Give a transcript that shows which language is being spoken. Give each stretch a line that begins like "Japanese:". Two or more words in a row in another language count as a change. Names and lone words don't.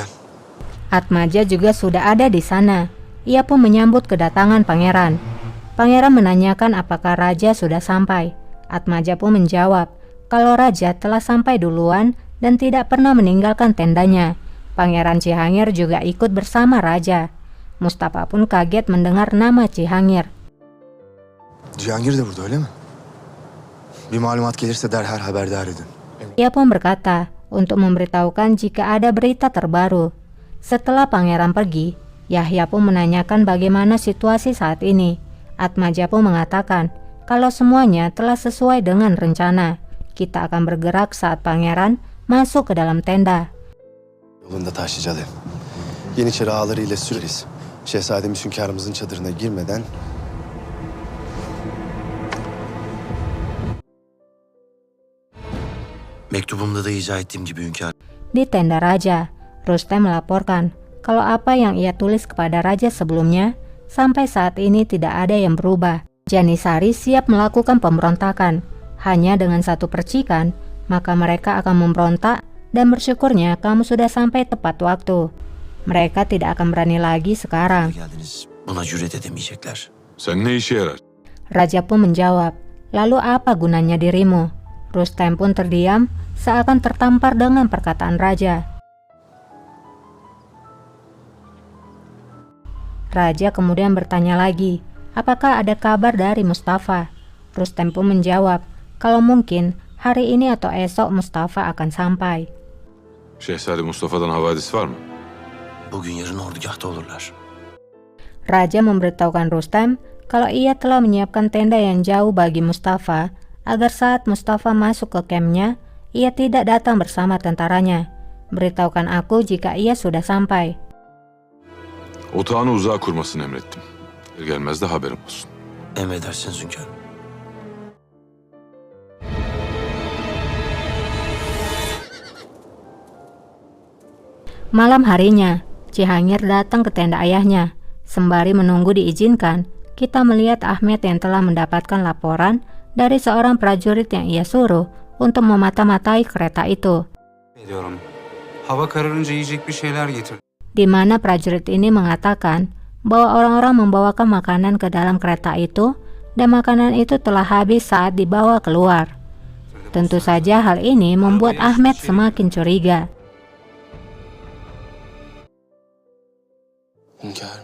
Indonesian: Atmaja juga sudah ada di sana. Ia pun menyambut kedatangan pangeran. Pangeran menanyakan apakah raja sudah sampai. Atmaja pun menjawab kalau raja telah sampai duluan dan tidak pernah meninggalkan tendanya. Pangeran Cihangir juga ikut bersama raja. Mustafa pun kaget mendengar nama Cihangir.
Turkish: Cihangir de burada öyle mi? Bir malumat gelirse derhal haberdar edin.
Indonesian: Ia pun berkata untuk memberitahukan jika ada berita terbaru. Setelah pangeran pergi, Yahya pun menanyakan bagaimana situasi saat ini. Atmaja pun mengatakan kalau semuanya telah sesuai dengan rencana. Kita akan bergerak saat pangeran masuk ke dalam tenda.
Turkish: Yolunda Taşlıcalı. Yeniçeri ağalarıyla süreriz. Şehzademiz hünkârımızın çadırına girmeden Mektubumda da izah ettiğim gibi hünkâr.
Indonesian: Di tenda raja, Rustem melaporkan kalau apa yang ia tulis kepada raja sebelumnya sampai saat ini tidak ada yang berubah. Janisari siap melakukan pemberontakan. Hanya dengan satu percikan, maka mereka akan memberontak dan bersyukurnya kamu sudah sampai tepat waktu. Mereka tidak akan berani lagi sekarang.
Turkish: Geldiniz. Buna cüret edemeyecekler. Sen ne işe yarar?
Indonesian: Raja pun menjawab, lalu apa gunanya dirimu? Rustem pun terdiam, seakan tertampar dengan perkataan raja. Raja kemudian bertanya lagi, apakah ada kabar dari Mustafa? Rustem pun menjawab, kalau mungkin hari ini atau esok Mustafa akan sampai.
Turkish: Şehzade Mustafa'dan havadis var mı? Bugün yarın ordugahta olurlar.
Indonesian: Raja memberitahukan Rustem kalau ia telah menyiapkan tenda yang jauh bagi Mustafa agar saat Mustafa masuk ke kampnya, ia tidak datang bersama tentaranya. Beritahukan aku jika ia sudah sampai.
Turkish: Otağını uzağa kurmasını emrettim. Gelmez de haberim olsun. Emredersiniz hünkârım.
Indonesian: Malam harinya, Cihangir datang ke tenda ayahnya. Sembari menunggu diizinkan, kita melihat Ahmed yang telah mendapatkan laporan dari seorang prajurit yang ia suruh untuk memata-matai kereta itu.
Turkish: Ediyorum. Hava kararınca yiyecek bir şeyler getir.
Indonesian: Di mana prajurit ini mengatakan bahwa orang-orang membawakan makanan ke dalam kereta itu dan makanan itu telah habis saat dibawa keluar. Tentu saja hal ini membuat Ahmed semakin curiga.
Turkish: Hünkârım.